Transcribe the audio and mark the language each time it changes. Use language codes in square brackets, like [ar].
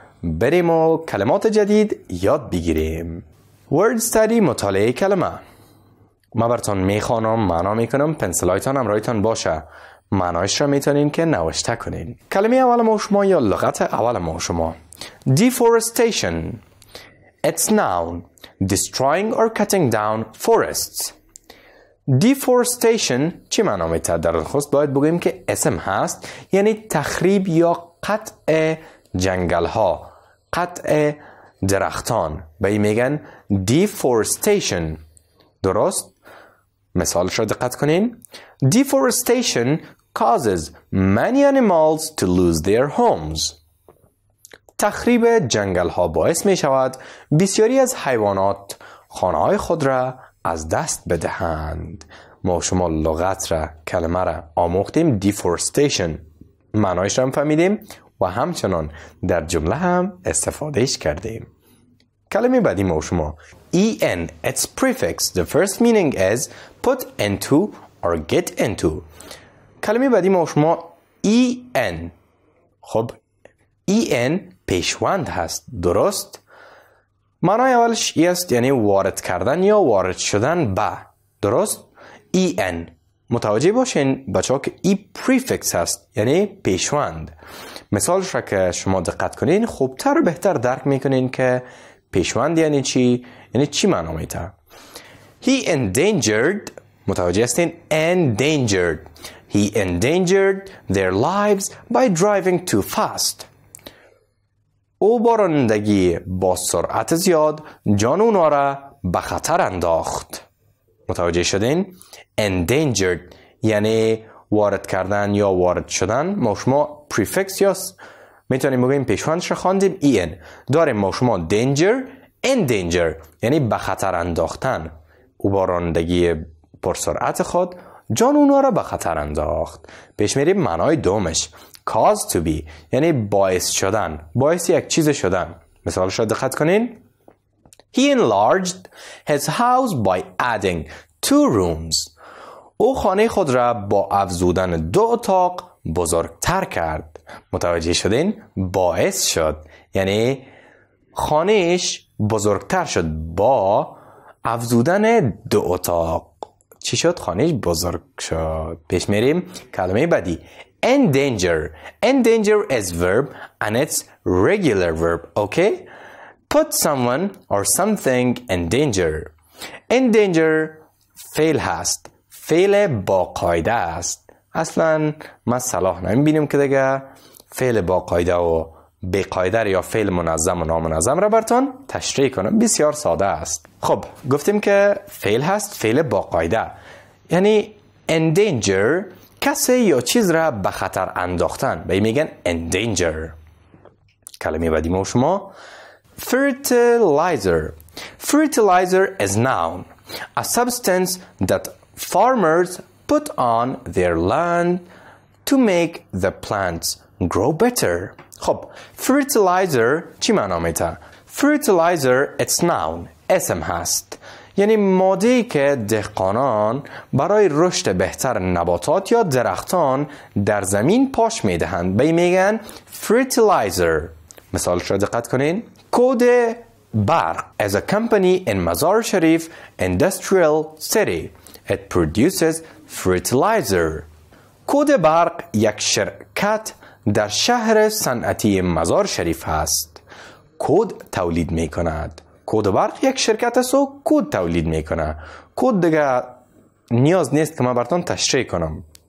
[fa] بریم و کلمات جدید یاد بگیریم. word study، مطالعه کلمه. ما براتون میخوانم، معنا میکنم، پنسلایتان همراهتان باشه. معنایش را میتونین که نوشته کنین. کلمه اول ما شما یا لغت اول ما شما. [en] Deforestation. It's noun. Destroying or cutting down forests. [fa] Deforestation چی معنا میده؟ در خصوص باید بگوییم که اسم هست، یعنی تخریب یا قطع جنگل ها، قطع درختان. به این میگن deforestation. درست؟ مثالش را دقت کنین. [en] Deforestation causes many animals to lose their homes. [fa] تخریب جنگل ها باعث می شود بسیاری از حیوانات خانه های خود را از دست بدهند. ما شما لغت را، کلمه را آموختیم. deforestation معنایش را هم فهمیدیم و همچنان در جمله هم استفادهش کردیم. کلمه بعدی ما شما en. [en] Its prefix. The first meaning is put into or get into. [fa] کلمه بعدی ما شما en. خب en پیشوند هست، درست؟ معنای اولش است، یعنی وارد کردن یا وارد شدن به، درست؟ en. متوجه باشین بچه ها که ای prefix هست، یعنی پیشوند. مثالش را که شما دقت کنین خوبتر و بهتر درک میکنین که پیشوند یعنی چی؟ یعنی چی معنا میده؟ [en] He endangered. [fa] متوجه هستین؟ endangered. [en] He endangered their lives by driving too fast. [fa] او با رانندگی با سرعت زیاد جان اونا را به خطر انداخت. متوجه شدین؟ endangered یعنی وارد کردن یا وارد شدن. ما شما prefix یا میتونیم بگیم پیشوندش را خواندیم en. داریم ما شما danger endanger یعنی به خطر انداختن. او با رانندگی پرسرعت خود جان اونا را به خطر انداخت. پیش میریم معنای دومش [en] cause to be [fa] یعنی باعث شدن، باعث یک چیز شدن. مثالش را دقت کنین. [en] He enlarged his house by adding 2 rooms. [fa] او خانه خود را با افزودن 2 اتاق بزرگتر کرد. متوجه شدین؟ باعث شد یعنی خانهش بزرگتر شد با افزودن 2 اتاق. چی شد؟ خانهش بزرگ شد. پیش میریم کلمه بعدی endanger. [en] Endanger is verb and it's regular verb. Okay? Put someone or something in danger. [fa] Endanger فعل هست. فعل با قاعده است. اصلا ما صلاح نمیبینیم که دیگه فعل با قاعده و بی قاعده یا فعل منظم و نامنظم را براتون تشریح کنم. بسیار ساده است. خب گفتیم که فعل هست، فعل با قاعده یعنی endanger کسی یا چیز را به خطر انداختن، به این میگن endanger. کلمه بعدی ما شما fertilizer. [en] Fertilizer is noun, a substance that farmers put on their land to make the plants grow better. [fa] خب fertilizer چی معنا میده؟ fertilizer [en] it's noun، [fa] اسم هست یعنی ماده‌ای که دهقانان برای رشد بهتر نباتات یا درختان در زمین پاش میدهند، به این میگن fertilizer. مثالش را دقت کنین. [en] کود برق as a company in Mazar Sharif industrial city. It produces fertilizer. [fa] کود برق یک شرکت در شهر صنعتی مزار شریف است. کود تولید می کند. کود برق یک شرکت است و کود تولید می کند. کود دیگه نیاز نیست که من براتون تشریح کنم.